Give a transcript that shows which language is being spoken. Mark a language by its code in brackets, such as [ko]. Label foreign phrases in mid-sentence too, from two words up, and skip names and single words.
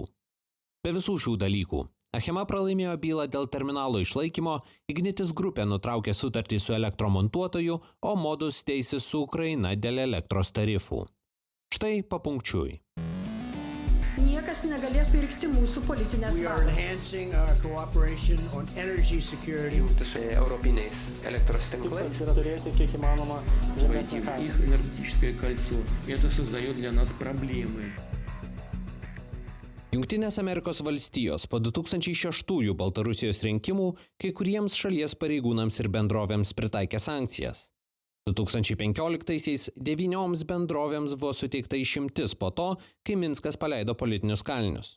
[lt] Be visų šių dalykų, Achema pralaimėjo bylą dėl terminalo išlaikymo, Ignitis grupė nutraukė sutartį su elektromontuotoju, o Modus teisės su Ukraina dėl elektros tarifų. Štai papunkčiui. Niekas negalės pirkti mūsų politinės valios. Jungti su europiniais elektros tinklais. Yra turėti kiek įmanoma žemesnę kainą. [ru] Их энергетическое кольцо. Это создает для нас проблемы. [lt] Jungtinės Amerikos valstijos po 2006 Baltarusijos rinkimų kai kuriems šalies pareigūnams ir bendrovėms pritaikė sankcijas. 2015-aisiais 9 bendrovėms buvo suteikta išimtis po to, kai Minskas paleido politinius kalinius.